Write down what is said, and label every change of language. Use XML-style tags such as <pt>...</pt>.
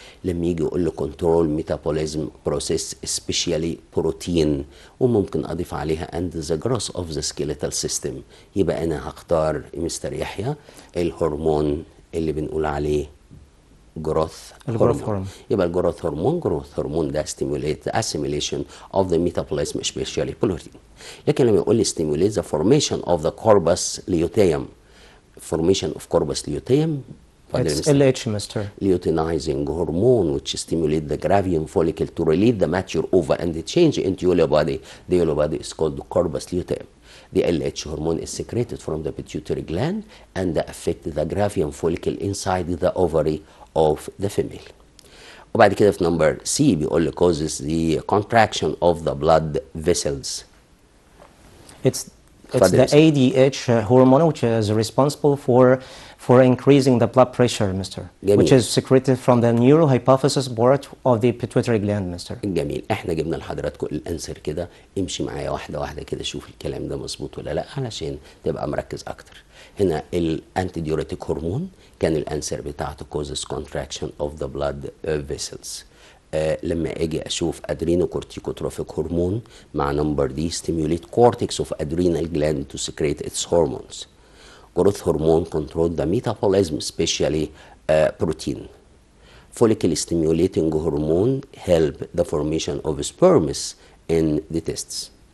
<ar>لما يجي يقول له</ar> <en>control metabolism process specially protein,</en> <ar>وممكن اضيف عليها</ar> <en>اند ذا جروث اوف ذا سكيليتال سيستم،</en> <ar>يبقى انا هختار مستر يحيى الهرمون اللي بنقول عليه جروث هرمون. يبقى الجروث هرمون ده</ar> <en>stimulate the assimilation of the metabolism especially protein.</en> <ar>لكن لما يقول لي</ar> <en>stimulate the formation of the corpus luteum formation of corpus luteum. It's LH, Mr. Luteinizing hormone which stimulate the gravium follicle to release the mature ova and change into yellow body. The yellow body is called the corpus luteum. The LH hormone is secreted from the pituitary gland and affect the gravium follicle inside the ovary of the female.</en> <ar>وبعد كده في</ar> <en>number C</en> <ar>بيقول لي</ar> <en>causes the contraction of the blood vessels. It's the ADH hormone which is responsible for increasing the blood pressure, Mr.</en> <ar>جميل.</ar> <en>Which is secreted from the neurohypophysis part of the pituitary gland, Mr.</en> <ar>جميل. احنا جبنا لحضراتكم الانسر كده، امشي معايا واحده واحده كده، شوف الكلام ده مظبوط ولا لا علشان تبقى مركز اكتر. هنا الانتي ديوريتيك هرمون كان الانسر بتاعته</ar> <en>causes contraction of the blood vessels.</en> <ar>لما اجي اشوف</ar> <en>Adrenocorticotrophic hormone مع number دي stimulate cortex of adrenal gland to secrete its hormones. Growth hormone control the metabolism, especially protein. Follicle stimulating hormone help the formation of sperms in the testes.</en>